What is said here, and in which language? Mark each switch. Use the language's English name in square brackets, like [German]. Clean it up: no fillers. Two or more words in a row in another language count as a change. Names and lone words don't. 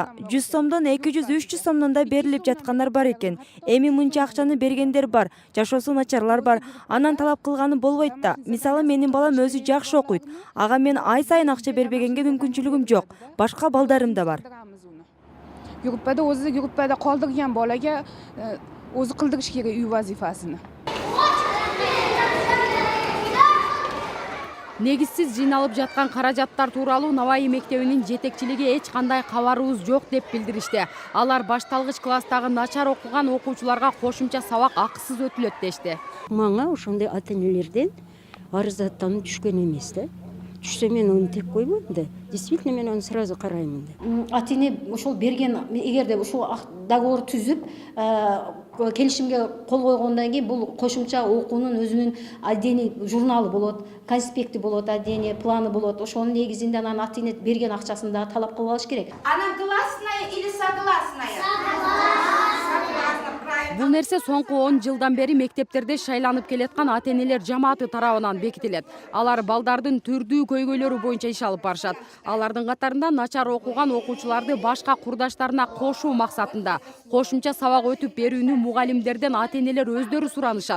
[Kyrgyz] 100 сомдон 200-300 сомдон да берилип жаткандар бар экен. Эми мынча акчаны бергендер бар, жашоосу начарлар бар. Анан талап кылганы болбойт да. Мисалы менин балам өзү жакшы окуйт. Ага мен ай сайын акча бербегенге мүмкүнчүлүгүм жок. Башка балдарым да бар. [Uzbek] Группада o'zi группада qoldirgan bolaga o'zi qildirish kerak uy vazifasini. [Kyrgyz] Негизсиз жыйналып жаткан каражаттар тууралуу Наваи мектебинин жетекчилиги эч кандай кабарыбыз жок деп билдиришти. Алар башталгыч класстагы начар окуган окуучуларга кошумча сабак акысыз өтүлөт дешти. Мага ошондой ата-энелерден арыздаттануу түшкөн эмес да. Түшсө мен аны тек койбойм да. Действительно мен аны сразу караймын да. Ата-эне ошол берген, эгерде ушул договор түзүп, келишимге кол койгондон кийин бул кошумча окуунун өзүнүн отдельный журналы болот, конспекти болот, отдельный планы болот. Ошонун негизинде анан ата-эне берген акчасын дагы талап кылып алыш керек. [Russian] Она гласная или согласная? [Kyrgyz] Бул нерсе соңку 10 жылдан бери мектептерде шайланып келаткан ата-энелер жамааты тарабынан бекитилет. Алар балдардын түрдүү көйгөйлөрү боюнча иш алып барышат. Алардын катарында начар окуган окуучуларды башка курдаштарына кошуу максатында кошумча сабак өтүп берүүнү мугалимдерден ата-энелер өздөрү суранышат.